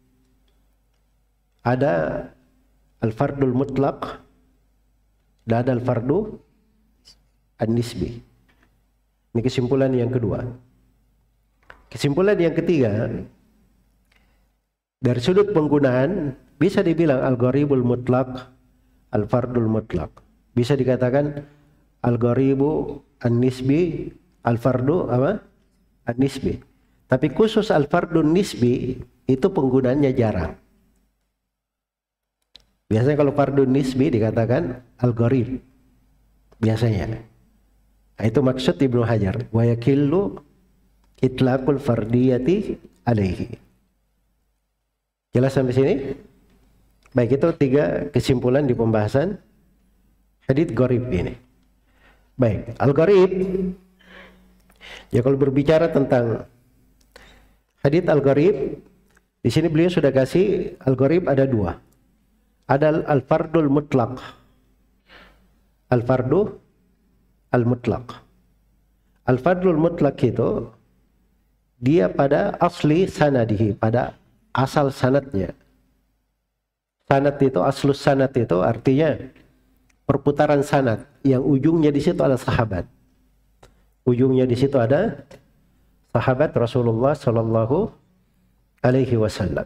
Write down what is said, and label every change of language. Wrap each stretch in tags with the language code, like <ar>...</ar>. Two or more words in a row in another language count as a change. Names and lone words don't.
<ar>Ada الفرد المطلق</ar> <id>dan ada</id> <ar>الفرد النسبي.</ar> <id>Ini kesimpulan yang kedua. Kesimpulan yang ketiga, dari sudut penggunaan bisa dibilang</id> <ar>الغريب المطلق، الفرد المطلق.</ar> <id>Bisa dikatakan</id> <ar>الغريب النسبي، الفرد</ar> <id>apa? An-nisbi. Tapi khusus</id> <ar>الفرد النسبي</ar> <id>itu penggunaannya jarang. Biasanya kalau</id> <ar>فرد نسبي</ar> <id>dikatakan al-gharib. Biasanya. Nah, itu maksud Ibnu Hajar.</id> <ar>ويقل إطلاق الفردية عليه.</ar> <id>Jelas sampai sini? Baik, itu 3 kesimpulan di pembahasan hadits gharib ini. Baik, al-gharib. Ya, kalau berbicara tentang hadits al-gharib, di sini beliau sudah kasih al-gharib ada 2.</id> <ar>Ada الفرد المطلق. الفرد المطلق.</ar> <id>Al-fardul mutlaq itu dia pada</id> <ar>أصل سنده,</ar> <id>pada asal sanadnya. Sanad itu,</id> <ar>أصل السند</ar> <id>itu artinya perputaran sanad yang ujungnya di situ ada sahabat. Ujungnya di situ ada sahabat Rasulullah</id> <ar>صلى الله عليه وسلم.</ar>